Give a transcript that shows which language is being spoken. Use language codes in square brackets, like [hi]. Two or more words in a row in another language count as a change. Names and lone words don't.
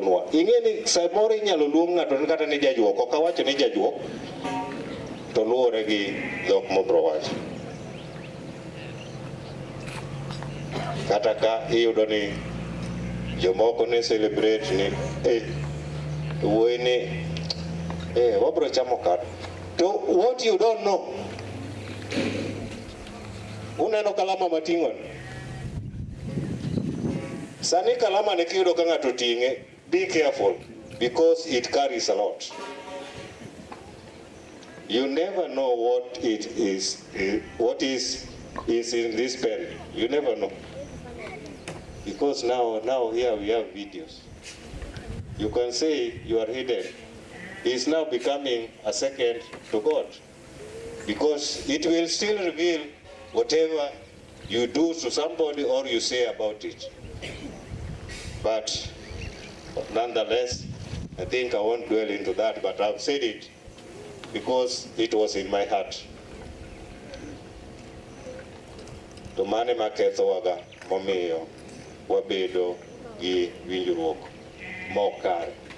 [luo] Ing'e ni samoro inyalo luong ng'ato ni kata ni jajuok, ok awacho ni jajuok. to luwore gi dhok mobro wacho. Kata ka iyudo ni jomoko ne celebrate ni wuoyi ni wabro chamo kado. [en] To what you don't know, [luo] uneno kalama mating'o ni. Sani kalama ne kiyudo ka ng'ato ting'e, [en] be careful because it carries a lot. You never know what it is, what is in this pen. You never know. Because now here we have videos. You can say you are hidden. It's now becoming a second to God. Because it will still reveal whatever you do to somebody or you say about it. But nonetheless, I think I won't dwell into that, but I've said it because it was in my heart. [luo] To mane maketho waga momiyo wabedo gi winjruok mokare.